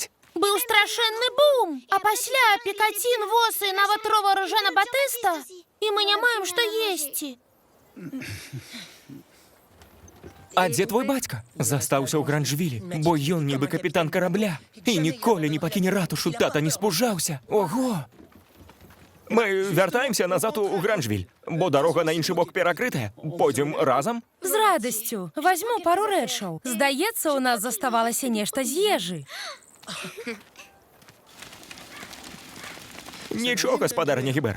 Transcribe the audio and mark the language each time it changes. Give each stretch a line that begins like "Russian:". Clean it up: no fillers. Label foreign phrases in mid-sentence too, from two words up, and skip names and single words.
Belarusian: Быў страшэнны бум, а пасля Пікацін, воз і нават ровар Жана-Батыста, і мы не маем што есці. А дзе твой бацька? Застаўся ў Гранжвілі, бо ён нібы капітан карабля. І ніколі не пакіне ратушу, тата не спужаўся. Ого!
Ukrainian: Ми вертаємося назад у Гранжвіль, бо дорога на інший бок перекрита. Потім разом. З радістю. Візьму пару речаў. Здається, у нас заставалося нешта з їжі. Нічого, господарня Гібер.